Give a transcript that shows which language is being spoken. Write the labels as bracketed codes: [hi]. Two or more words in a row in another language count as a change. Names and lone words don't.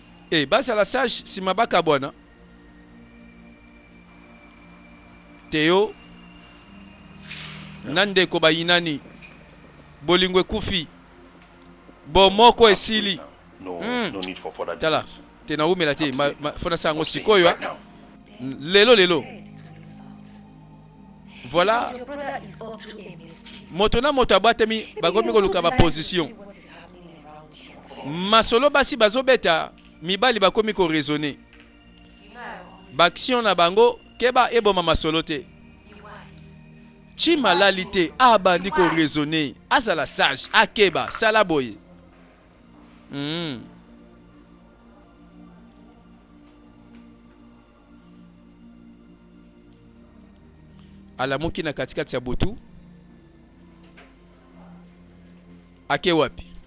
[ln] basa la sage sima bakabwana Théo nande ko bayinani bolingo ekufi bomoko esili [en] No, no need for further [ln] tala [en] details. [ln] tena umela te fona sango sikoyo [en] Right now. [ln] lelo voilà [en] Your brother is up to a mischief. [ln] moto na moto abatemi bakomi koluka ba position [en] See what is happening around you. [ln] masolo basi bazobeta mibali bakomi ko raisonner [en] You know I always [ln] baction na bango keba eboma masolo te [en] be wise. [ln] chimalali te abandi ko raisonner azala sage akeba sala boye alamuki na katikati ya butu ake wapi